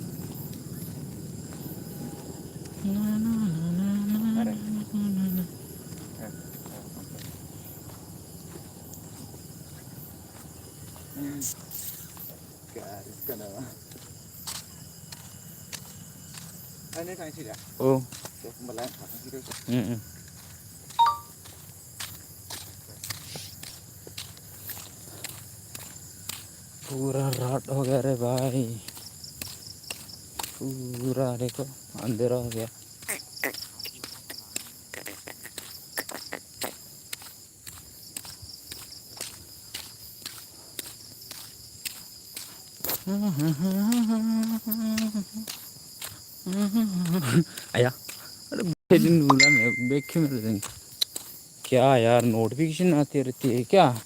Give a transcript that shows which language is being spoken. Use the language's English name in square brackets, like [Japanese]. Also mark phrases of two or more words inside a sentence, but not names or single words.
[Bodo] मारै गारजिसो नामा नों थांसै दा औ दे होमबालाय आं थाथोंसै दसे [Hindi] पूरा रात हो गया रे भाई पूरा देखो अंधेरा हो गया आया अरे नुला नहीं बैक क्यों मिल रही क्या यार नोटिफिकेशन आती रहती है क्या